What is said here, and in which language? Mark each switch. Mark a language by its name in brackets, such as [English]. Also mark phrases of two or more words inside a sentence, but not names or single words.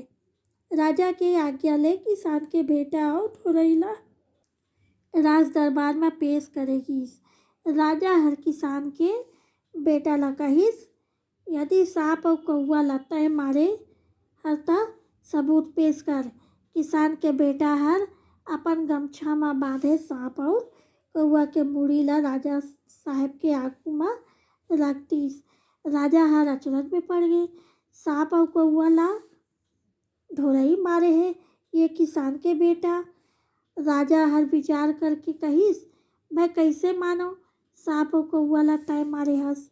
[Chhattisgarhi] राजा के आज्ञा ले किसान के बेटा और धोरई ला राज दरबार में पेश करेगी। राजा हर किसान के बेटा ला कहिस, यदि सांप और कौआ ला तय मारे हर ता सबूत पेश कर। किसान के बेटा हर अपन गमछा में बांधे सांप और कौआ के मुड़ी ला राजा साहब के आगू में रख दीस। राजा हर अचरज में पड़ गए, सांप और कौआ ला धोरई मारे है ये किसान के बेटा। राजा हर विचार करके कहिस, मैं कैसे मानो सांप और कौआ ला तय मारे हस।